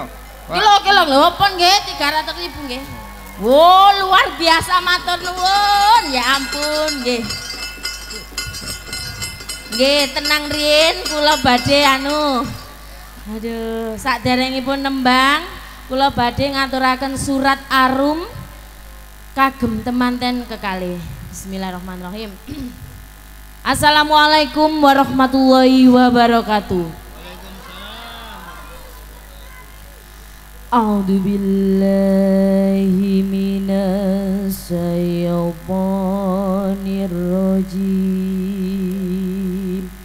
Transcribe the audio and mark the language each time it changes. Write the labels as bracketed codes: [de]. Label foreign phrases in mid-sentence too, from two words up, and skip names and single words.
[jv] Kilo lho apa nggih 300.000 nggih. Wo [id] luar biasa [jv] matur nuwun. [id] Ya ampun nggih. [jv] Nggih, tenang riyin kula badhe anu. Aduh, saderengipun nembang kula badhe ngaturaken surat Arum kagem temanten kekalih. [ar] بسم الله الرحمن الرحيم السلام عليكم ورحمة الله وبركاته. أعوذ بالله من الشيطان الرجيم.